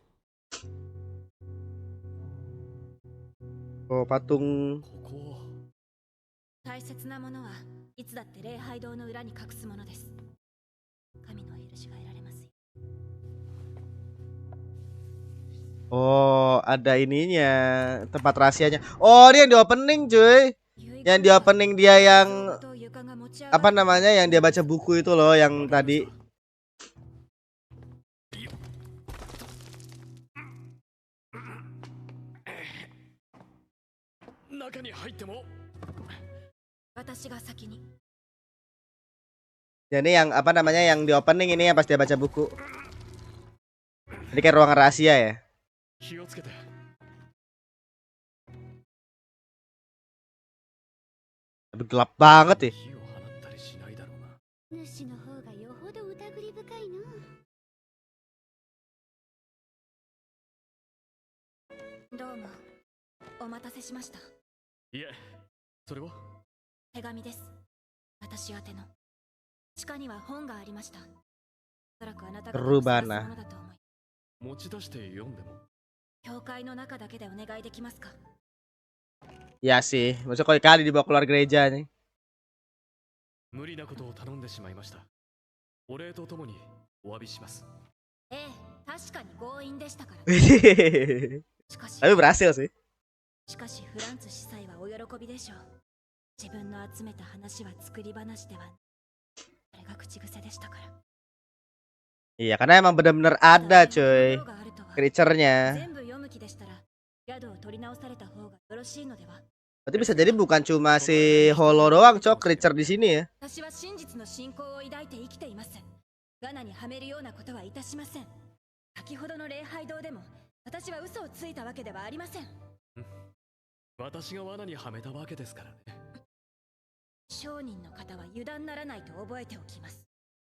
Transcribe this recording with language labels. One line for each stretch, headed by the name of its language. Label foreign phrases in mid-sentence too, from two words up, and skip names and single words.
Indonesian: Oh, patung.
Japanese: ここ大切なものはいつだって礼拝堂の裏に隠すものです。神の許しが得られますよ。
Indonesian: Oh, ada ininya, tempat rahasianya. Oh, ini yang di opening, cuy. Yang di opening dia yang apa namanya? Yang dia baca buku itu loh, yang tadi.
Japanese: 中に入っても。私が先に。
Indonesian: Ya, ini yang apa namanya? Yang di opening ini yang pas dia baca buku. Ini kayak ruangan rahasia ya.
Japanese: 気をつけて。
Indonesian: Tapi gelap banget ya.
Japanese: 火を放ったりしないだろうな。主の方がよほど疑り深いの。どうもお待たせしました。いえ、それは手紙です。私宛ての。地下には本がありました。おそらくあなたが探すものだと思い。持ち出して読んでも。教会の中だけでお願いできますか？
Indonesian: Ya sih, maksudnya kali dibawa keluar gereja nih.
Japanese: 無理なことを頼んでしまいました。お礼とともにお詫びします。ええ、確かに強引でしたから。
Indonesian: Tapi
Japanese: しかし
Indonesian: berhasil sih.
Japanese: しかしフランツ司祭はお喜びでしょう。自分の集めた話は作り話ではない。それが口癖でしたから。
Indonesian: Iya, karena emang benar-benar ada, cuy. Creature-nya.
Japanese: 全部読む気でしたら宿を取り直された方がよろしいのでは。
Indonesian: Berarti bisa jadi bukan cuma si Holo doang, Cok, creature di sini ya.
Japanese: 私は真実の信仰を抱いて生きています。罠にはめるようなことはいたしません。先ほどの礼拝堂でも私は嘘をついたわけではありません。私が罠にはめたわけですからね。商人の方は油断ならないと覚えておきます。